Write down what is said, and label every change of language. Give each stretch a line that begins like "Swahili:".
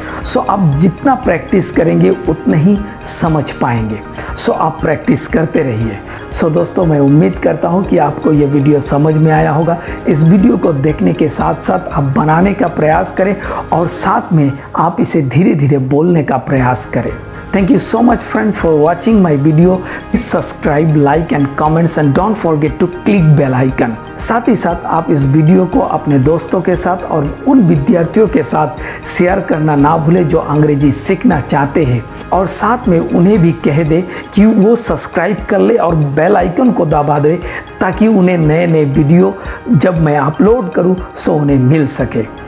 Hindi: सो आप जितना प्रैक्टिस करेंगे उतना ही समझ पाएंगे। सो आप प्रैक्टिस करते रहिए। सो दोस्तों, मैं उम्मीद करता हूँ कि आपको ये वीडियो समझ में आया होगा। इस वीडियो को देखने के साथ साथ आप बनाने का प्रयास करें और साथ में आप इसे धीरे धीरे बोलने का प्रयास करें।
English: Thank you so much friend for watching my video. Please subscribe, like and comments and don't forget to click bell icon।
Hindi: साथ ही साथ आप इस वीडियो को अपने दोस्तों के साथ और उन विद्यार्थियों के साथ शेयर करना ना भूलें जो अंग्रेजी सीखना चाहते हैं, और साथ में उन्हें भी कह दे कि वो सब्सक्राइब कर ले और बेल आइकन को दबा दे ताकि उन्हें नए नए वीडियो जब मैं अपलोड करूं सो उन्हें मिल सके।